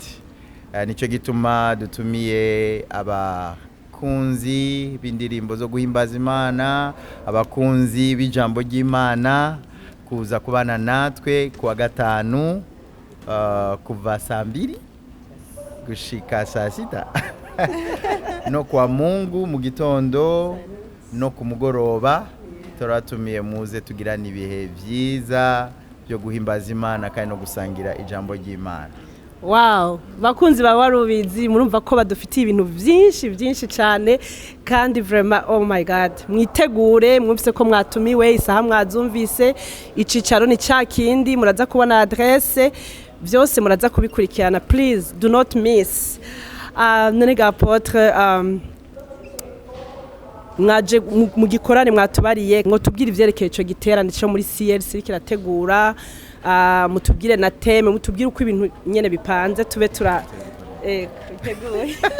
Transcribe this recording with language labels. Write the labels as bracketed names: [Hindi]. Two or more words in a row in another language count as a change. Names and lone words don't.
[Rundi] Nicyo gituma dutumiye abakunzi b'indirimbo zo guhimbaza Imana, abakunzi b'ijambo ry'Imana kuza kubana natwe kuwa gatanu, kuva saa 2 gushika saa 6 no kwa Mungu mu gitondo no ku mugoroba. Turatumiye muze tugirana ibihe byiza byo guhimbaza Imana kandi no gusangira ijambo ry'Imana. Wow, bakunzi ba Warubizi, murumva ko badufitiye ibintu byinshi cyane kandi vraiment [English] oh my god, [Rundi] mwitegure, mwumvise ko mwatumiwe, isaha mwazumvise, icicaro ni cyakindi, muraza kubona adresse, byose muraza kubikurikirana. [English] Please do not miss. [Rundi] None Apotre, mwaje mu gikorane mwatubariye ngo tubwire ivyerekeye ico giterane cyo muri CLC kirategura, mutubwire na teme, mutubwire uko ibintu nyene bipanze, tube biteguye.